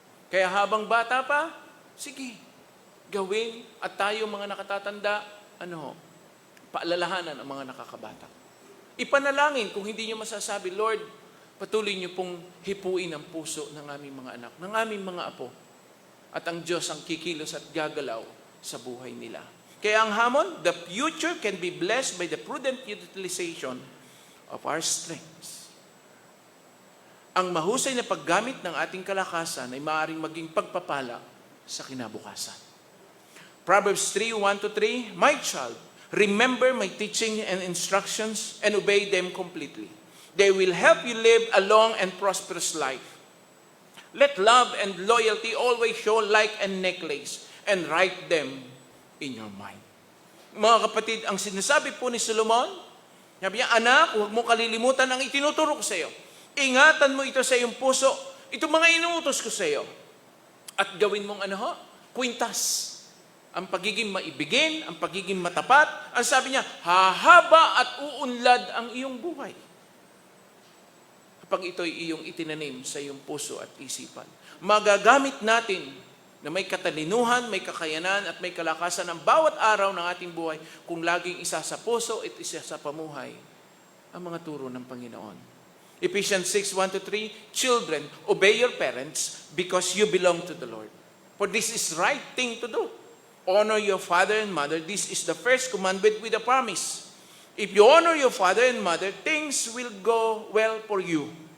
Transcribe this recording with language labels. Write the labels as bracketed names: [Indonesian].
[Filipino] Kaya habang bata pa, sige, gawin at tayo mga nakatatanda, paalalahanan ang mga nakakabata. Ipanalangin kung hindi nyo masasabi, Lord, patuloy nyo pong hipuin ang puso ng aming mga anak, ng aming mga apo. At ang Diyos ang kikilos at gagalaw sa buhay nila. Kaya ang hamon, [English] the future can be blessed by the prudent utilization of our strengths. [Filipino] Ang mahusay na paggamit ng ating kalakasan ay maaaring maging pagpapala sa kinabukasan. [English] Proverbs 3:1-3, My child, remember my teaching and instructions and obey them completely. They will help you live a long and prosperous life. Let love and loyalty always show like a necklace and write them in your mind. [Filipino] Mga kapatid, ang sinasabi po ni Solomon, sabi niya, anak, huwag mo kalilimutan ang itinuturo ko sa iyo. Ingatan mo ito sa iyong puso. Ito mga inuutos ko sa iyo. At gawin mong kwintas. Ang pagiging maibigin, ang pagiging matapat, ang sabi niya, hahaba at uunlad ang iyong buhay. Kapag ito'y iyong itinanim sa iyong puso at isipan. Magagamit natin na may katalinuhan, may kakayanan at may kalakasan ang bawat araw ng ating buhay kung laging isa sa puso at isa sa pamuhay ang mga turo ng Panginoon. [English] Ephesians 6:1-3, Children, obey your parents because you belong to the Lord. For this is right thing to do. Honor your father and mother. This is the first commandment with a promise. If you honor your father and mother, things will go well for you.